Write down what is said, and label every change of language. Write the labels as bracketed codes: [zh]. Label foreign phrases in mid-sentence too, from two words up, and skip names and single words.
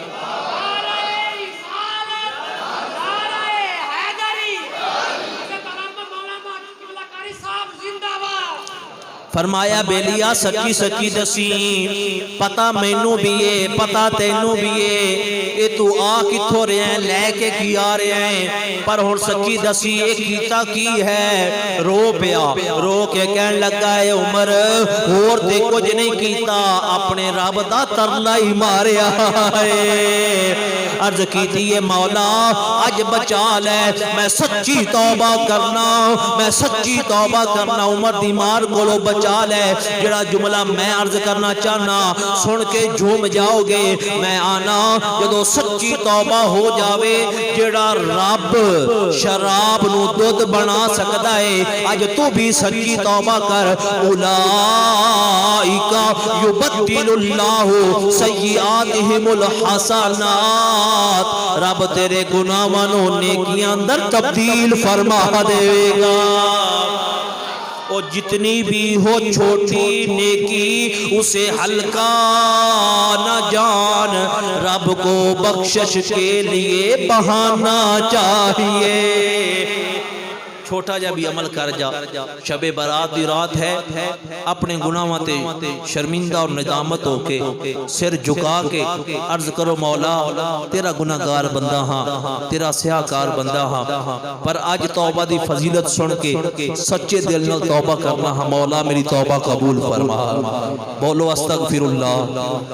[pa] فرمایا بیلیا سچی سچی دسی پتا مینوں بھی ہے پتا تینوں بھی ہے اے تو آ کتھوں رہے ہیں لے کے کی آ رہے ہیں پر ہن سچی دسی اے کیتا کی ہے رو پیا رو کے کہن لگا ہے عمر اور تے کچھ نہیں کیتا اپنے رب دا ترلا ہی ماریا ہے عرض کیتی ہے مولا اج بچا لے میں سچی توبہ کرنا میں سچی توبہ کرنا عمر دی مار کولو بچا لے جڑا جملہ میں عرض کرنا چاہنا سن کے جھوم جاؤ گے میں آنا جدو سچی توبہ ہو جاوے جڑا رب شراب نو دودھ بنا سکتا ہے اج تو بھی سچی توبہ کر [ar] اولائکا یبدل اللہ سیئاتہم الحسنات [pa] رب تیرے گناہاں نو نیکیاں اندر تبدیل فرما دے گا [ur] اور جتنی بھی ہو چھوٹی نیکی اسے ہلکا نہ جان رب کو بخشش کے لیے بہانا چاہیے [pa] چھوٹا جا بھی عمل کر جا شب برات دی رات ہے اپنے گناہاں تے شرمندہ اور ندامت ہو کے سر جھکا کے عرض کرو مولا تیرا گناہگار بندہ ہاں تیرا سیاہکار بندہ ہاں پر آج توبہ دی فضیلت سن کے سچے دل نال توبہ کرنا ہاں مولا میری توبہ قبول فرما بولو [ar] استغفر اللہ